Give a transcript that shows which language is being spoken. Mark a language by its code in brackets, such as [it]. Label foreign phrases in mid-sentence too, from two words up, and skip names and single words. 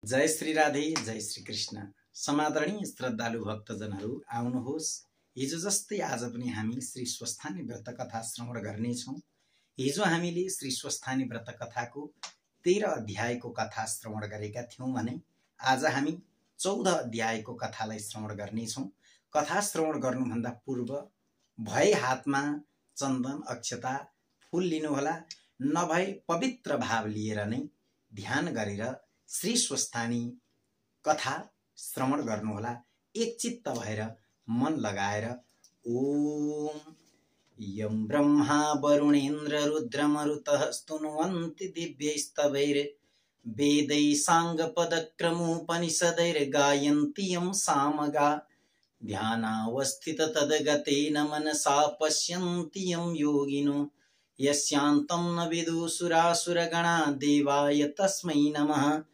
[ne] जय श्री राधे, जय श्री कृष्ण। समादरणीय श्रद्धालु भक्तजनहरू, आउनुहोस्। हिजो जस्तै आज पनि हामी श्री स्वस्थानी व्रत कथा श्रवण गर्नेछौँ। हिजो हामीले श्री स्वस्थानी व्रत कथाको 13 अध्यायको कथा श्रवण गरेका थियौँ भने आज हामी 14 अध्यायको कथालाई श्रवण गर्नेछौँ। कथा श्रवण गर्नुभन्दा पूर्व भए हातमा चन्दन, अक्षता, फूल लिनुहोला। नभए पवित्र भाव लिएर नै ध्यान गरेर श्री स्वस्थानी कथा श्रवण गर्नुहोला। एकचित्त भएर मन लगाएर [sa] ओम यं ब्रह्मा वरुणेन्द्र रुद्रमरुतः स्तुन्वन्ति दिव्यैस्तवैर् वेदैः साङ्गपदक्रमोपनिषदैर् गायन्ति यं सामगा ध्यानावस्थित तद्गतेन मनसा पश्यन्ति यं योगिनो यस्यान्तं न विदुसुरासुरगणा देवाय तस्मै नमः।